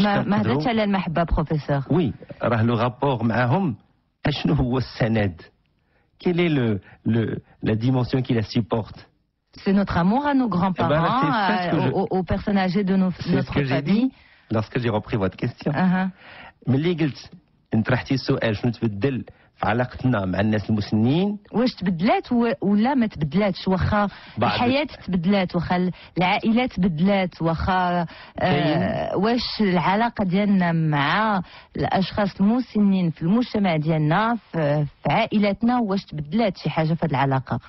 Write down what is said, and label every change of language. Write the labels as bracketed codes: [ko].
[ar] ما هدرتش على المحبة بروفيسور. وي، راه لو رابور معاهم اشنو هو السند؟ [fr] Quelle est la dimension qui la supporte? C'est notre amour à nos grands-parents, aux personnes âgées de notre famille. Lorsque j'ai repris votre question. [ar] ملي قلت انطرحتي السؤال شنو تبدل في علاقتنا مع الناس المسنين. واش تبدلات ولا ما تبدلاتش؟ واخا الحياة تبدلات، واخا العائلات تبدلات، واخا واش العلاقة ديالنا مع الأشخاص المسنين في المجتمع ديالنا في عائلاتنا واش تبدلات شي حاجة في هذه العلاقة؟